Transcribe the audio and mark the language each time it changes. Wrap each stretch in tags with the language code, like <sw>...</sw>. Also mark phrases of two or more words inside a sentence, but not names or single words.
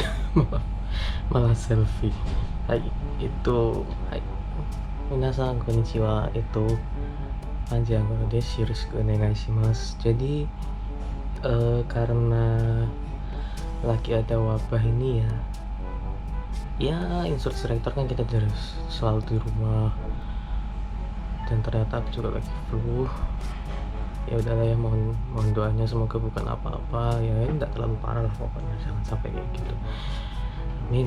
<id>malah selfie. Hai, hai,</id> <ja>皆さんこんにちは、panjang です、よろしくお願いします.</ja> <id>Jadi karena lagi ada wabah ini ya instruktur kan kita harus selalu di rumah, dan ternyata aku juga lagi flu. Ya udahlah ya, mohon doanya, semoga bukan apa-apa ya, enggak terlalu parah lah pokoknya, jangan sampai kayak gitu, amin.</id>